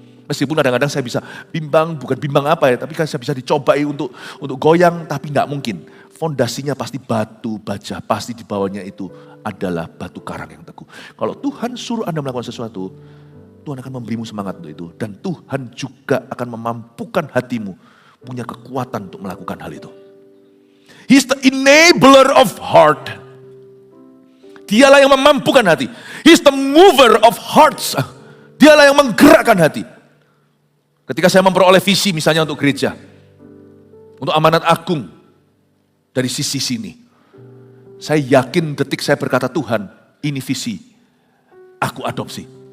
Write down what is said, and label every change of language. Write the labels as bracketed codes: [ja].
[id] Meskipun kadang-kadang saya bisa bimbang, bukan bimbang apa ya, tapi kan saya bisa dicobai untuk goyang, tapi gak mungkin. Fondasinya pasti batu baja, pasti di bawahnya itu adalah batu karang yang teguh. Kalau Tuhan suruh Anda melakukan sesuatu, Tuhan akan memberimu semangat untuk itu. Dan Tuhan juga akan memampukan hatimu, punya kekuatan untuk melakukan hal itu. [en] He's the enabler of heart. [id] Dialah yang memampukan hati. [en] He's the mover of hearts. [id] Dialah yang menggerakkan hati. Ketika saya memperoleh visi misalnya untuk gereja, untuk amanat agung, dari sisi sini, saya yakin detik saya berkata Tuhan, ini visi, aku adopsi.